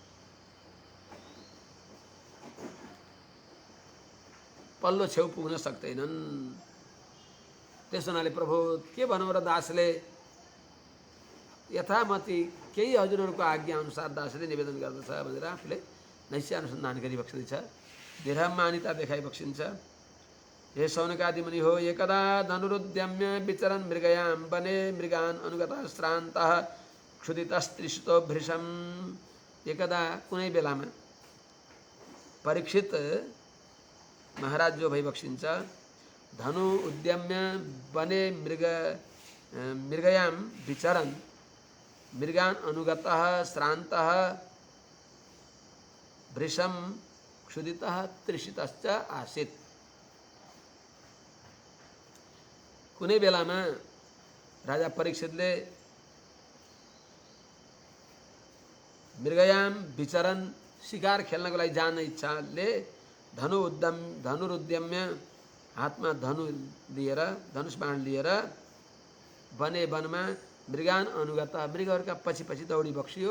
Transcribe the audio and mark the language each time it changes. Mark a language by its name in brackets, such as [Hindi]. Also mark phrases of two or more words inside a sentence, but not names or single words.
[Nepali] पल्लो छेउ पुग्न सक्दैनन्। त्यस हुनाले प्रभु के भनौँ र, दासले यथामति केही हजुरहरूको आज्ञा अनुसार दासले निवेदन गर्दछ भनेर आफूले नैश्य अनुसन्धान गरिबक्सिन्छ, विरह मान्यता देखाइबक्सिन्छ। हे शौनकादि मुनि हो, [Sanskrit] एकदा धनुरुद्यम्य विचरन् मृगयां वने मृगान् अनुगतः श्रान्तः क्षुदितस्त्रिशतो भृशम्। [Nepali] एकदा कुनै बेलामा परीक्षित महाराज जो भइबक्सिन्छ, [Sanskrit] धनु उद्यम्य वने मृगयां विचरन् मृगान् अनुगतः श्रान्तः भृशं क्षुदितः त्रिषितश्च आसीत्। [Nepali] कुनै बेलामा राजा परीक्षितले [Sanskrit] मृगयां विचरन्, [Nepali] शिकार खेल्नको लागि जान इच्छाले धनुरुद्यम्य, हातमा धनु लिएर, धनुष बाण लिएर वनमा [Sanskrit] मृगान अनुगत, [Nepali] मृगहरूका पछि पछि दौडी बक्सियो।